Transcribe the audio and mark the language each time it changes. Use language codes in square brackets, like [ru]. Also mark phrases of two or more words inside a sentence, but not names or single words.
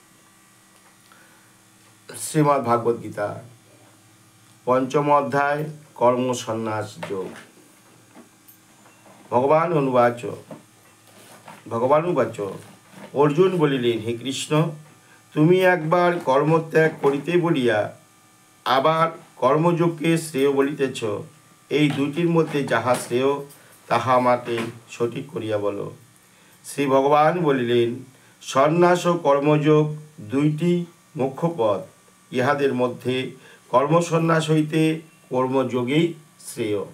[bn] শ্রীমদ্ ভাগবত গীতা পঞ্চম অধ্যায় কর্ম সন্যাস যোগ। [sa] भगवान उवाच [bn] অর্জুন বলিলেন হে কৃষ্ণ তুমি একবার কর্মত্যাগ করিতে বলিয়া আবার কর্মযোগকে শ্রেয় বলিতেছ এই দুটির মধ্যে যাহা শ্রেয় তাহা আমাকে সঠিক করিয়া বলো। শ্রী ভগবান বলিলেন সন্ন্যাস ও কর্মযোগ দুইটি মুখ্য পথ। ইহাদের মধ্যে কর্মসন্ন্যাস হইতে কর্মযোগেই শ্রেয়।